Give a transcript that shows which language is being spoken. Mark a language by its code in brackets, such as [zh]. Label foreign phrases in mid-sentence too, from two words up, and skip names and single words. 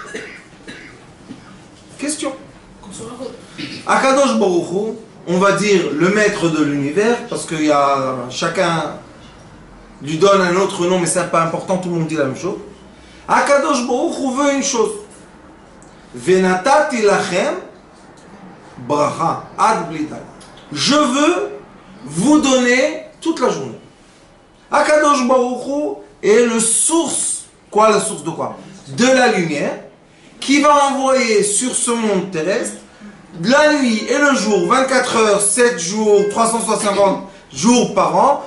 [fr] Question. [he] הקדוש ברוך הוא, [fr] on va dire le maître de l'univers, parce que chacun lui donne un autre nom, mais c'est pas important, tout le monde dit la même chose. [he] הקדוש ברוך הוא [fr] veut une chose. [he] ונתתי לכם ברכה עד בלי די. [fr] Je veux vous donner toute la journée. [he] הקדוש ברוך הוא [fr] est le source. Quoi, la source de quoi? De la lumière, qui va envoyer sur ce monde terrestre la nuit et le jour, 24 heures, 7 jours, 350 jours par an.